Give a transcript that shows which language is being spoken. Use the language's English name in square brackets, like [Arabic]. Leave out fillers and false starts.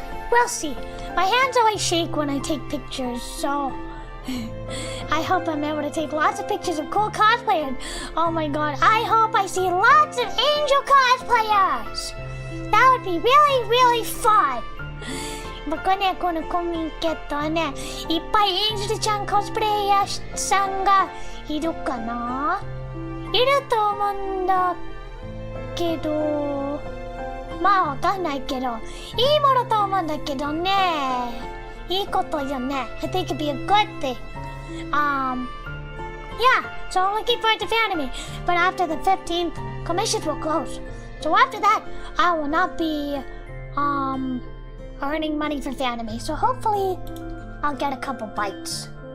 [English] We'll see. My hands always shake when I take pictures, so I hope I'm able to take lots of pictures of cool cosplayers. Oh my god, I hope I see lots of angel cosplayers. That would be really, really fun. [Japanese] 僕はね、このコミケットはね、いっぱいエンジェルちゃんコスプレイヤーさんがいるかな？いると思うんだけど、まあわかんないけど、いいものと思うんだけどね。いいことよね。 [English] I think it'd be a good thing. Yeah, so I'm looking forward to Fanime. But after the 15th, commissions will close. So after that, I will not be earning money for Fanime. So hopefully, I'll get a couple bites.